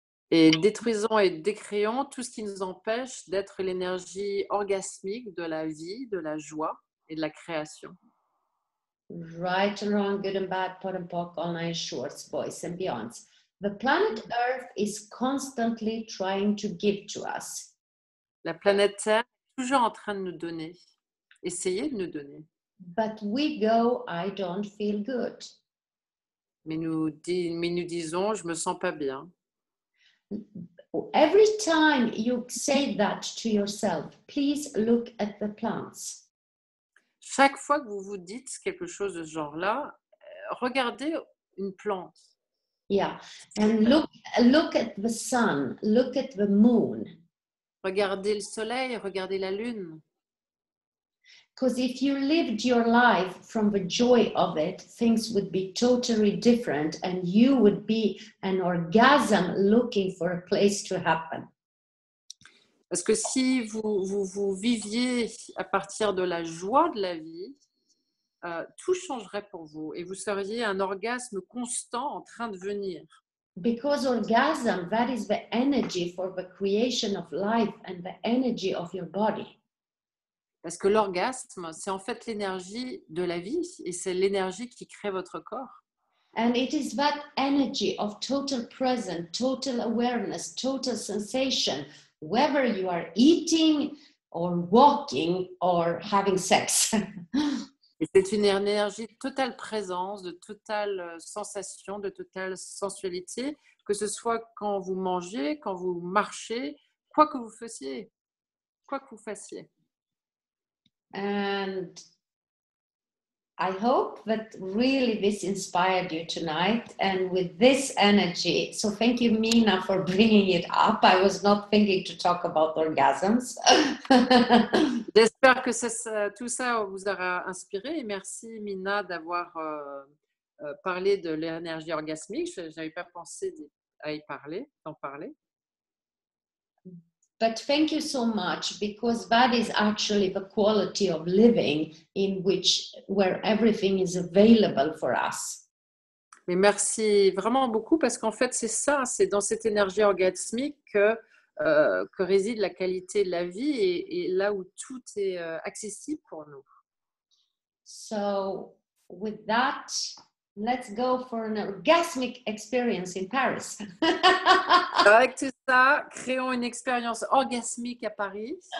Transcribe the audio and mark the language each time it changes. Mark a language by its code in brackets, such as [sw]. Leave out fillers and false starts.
[fr] Et détruisons et décréons tout ce qui nous empêche d'être l'énergie orgasmique de la vie, de la joie et de la création. [en] Right and wrong, good and bad, pot and pock, online shorts, boys and beyonds. The planet Earth is constantly trying to give to us. [fr] La planète Terre est toujours en train de nous donner. Essayez de nous donner. [en] But we go, I don't feel good. [fr] Mais nous disons, je me sens pas bien. [en] Every time you say that to yourself, please look at the plants. [fr] Chaque fois que vous vous dites quelque chose de ce genre-là, regardez une plante. [en] Yeah, and look at the sun, look at the moon. [fr] Regardez le soleil, regardez la lune. [en] Because if you lived your life from the joy of it, things would be totally different and you would be an orgasm looking for a place to happen. [fr] Parce que si vous viviez à partir de la joie de la vie, tout changerait pour vous et vous seriez un orgasme constant en train de venir. [en] Because orgasm, that is the energy for the creation of life and the energy of your body. [fr] Parce que l'orgasme, c'est en fait l'énergie de la vie et c'est l'énergie qui crée votre corps. [en] And it is that energy of total presence, total awareness, total sensation, whether you are eating or walking or having sex. [fr] Et c'est une énergie de totale présence, de totale sensation, de totale sensualité, que ce soit quand vous mangez, quand vous marchez, quoi que vous fassiez. Quoi que vous fassiez. [en] And I hope that really this inspired you tonight and with this energy. So thank you, Mina, for bringing it up. I was not thinking to talk about orgasms. [fr] J'espère que tout ça vous aura inspiré et merci, Mina, d'avoir parlé de l'énergie orgasmique. Je n'avais pas pensé d'en parler. [en] But thank you so much, because that is actually the quality of living where everything is available for us. [fr] Mais merci vraiment beaucoup, parce qu'en fait, c'est ça, c'est dans cette énergie orgasmique que réside la qualité de la vie et là où tout est accessible pour nous. [en] So, with that, let's go for an orgasmic experience in Paris. [fr] Avec tout ça, créons une expérience orgasmique à Paris.